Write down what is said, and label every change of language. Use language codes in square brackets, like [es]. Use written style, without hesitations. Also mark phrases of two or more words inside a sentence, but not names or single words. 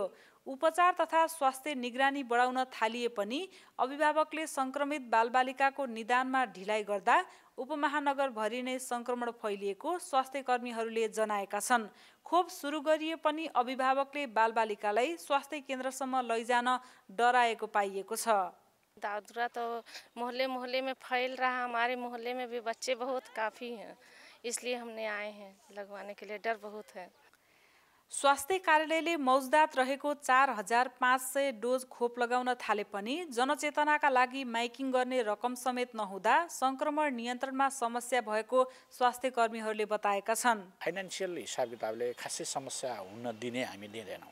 [ne] उपचार तथा स्वास्थ्य निगरानी बढाउन थालिए पनि अभिभावकले संक्रमित बालबालिकाको निदानमा ढिलाइ गर्दा उपमहानगरभरि नै संक्रमण फैलिएको स्वास्थ्य कर्मीहरूले जनाएका छन्। खोप सुरु गरिए पनि अभिभावकले बालबालिकालाई स्वास्थ्य केन्द्रसम्म लैजान डराएको पाइएको छ। [hi] दादुरा तो मोहल्ले मोहल्ले में फैल रहा, हमारे मोहल्ले में भी बच्चे बहुत काफ़ी हैं, इसलिए हमने आए हैं लगवाने के लिए, डर बहुत है। [ne] स्वास्थ्य कार्यालयले मौजदात रहेको 4500 डोज खोप लगाउन थाले पनि जनचेतनाका लागि माइकिङ गर्ने रकम समेत नहुँदा संक्रमण नियन्त्रणमा समस्या भएको स्वास्थ्य कर्मीहरूले बताएका छन्। फाइनान्सियल हिसाब किताबले खासै समस्या हुन दिने हामी दिँदैनौँ।